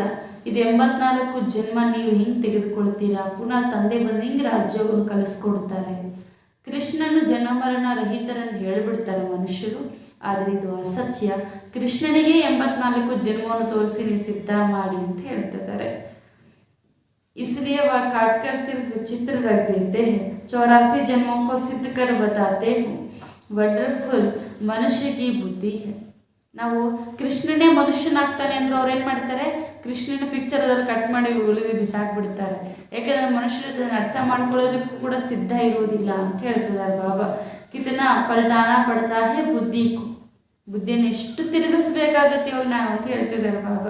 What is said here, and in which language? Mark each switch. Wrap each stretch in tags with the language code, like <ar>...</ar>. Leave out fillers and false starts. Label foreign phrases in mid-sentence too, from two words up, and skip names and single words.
<kn>ಇದು 84 ಜನ್ಮ ನೀವು ಹಿಂಗೆ ತೆಗೆದುಕೊಳ್ತೀರಾ. ಪುನಃ ತಂದೆ ಬಂದು ಹಿಂಗೆ ರಾಜ್ಯವನ್ನು ಕಲಿಸ್ಕೊಡ್ತಾರೆ. ಕೃಷ್ಣನು ಜನ್ಮಮರಣ ರಹಿತರೆಂದು ಹೇಳಿಬಿಡ್ತಾರೆ ಮನುಷ್ಯರು, ಆದರೆ ಇದು ಅಸತ್ಯ. ಕೃಷ್ಣನಿಗೆ 84 ಜನ್ಮವನ್ನು ತೋರಿಸಿ ನೀವು ಸಿದ್ಧ ಮಾಡಿ ಅಂತ ಹೇಳ್ತಿದ್ದಾರೆ.</kn> <hi>इसलिए वह काट कर सिर्फ चित्र रख देते हैं, 84 जन्मों को सिद्ध कर बताते हैं. वंडरफुल मनुष्य की बुद्धि है.</hi> <kn>ನಾವು ಕೃಷ್ಣನೇ ಮನುಷ್ಯನಾಗ್ತಾನೆ ಅಂದ್ರೆ ಅವ್ರು ಏನು ಮಾಡ್ತಾರೆ? ಕೃಷ್ಣನ ಪಿಕ್ಚರ್ ಅದ್ರಲ್ಲಿ ಕಟ್ ಮಾಡಿ ಉಳಿದು ಬಿಸಾಕ್ಬಿಡ್ತಾರೆ. ಯಾಕೆಂದರೆ ಮನುಷ್ಯರು ಅದನ್ನು ಅರ್ಥ ಮಾಡ್ಕೊಳ್ಳೋದಕ್ಕೂ ಕೂಡ ಸಿದ್ಧ ಇರೋದಿಲ್ಲ ಅಂತ ಹೇಳ್ತಿದ್ದಾರೆ ಬಾಬಾ.</kn> <hi>कितना पलटना पड़ता है बुद्धि को,</hi> <kn>ಬುದ್ಧಿಯನ್ನು ಎಷ್ಟು ತಿರುಗಿಸ್ಬೇಕಾಗತ್ತೆ ಇವಾಗ ನಾವು ಅಂತ ಹೇಳ್ತಿದ್ದಾರೆ ಬಾಬಾ.</kn>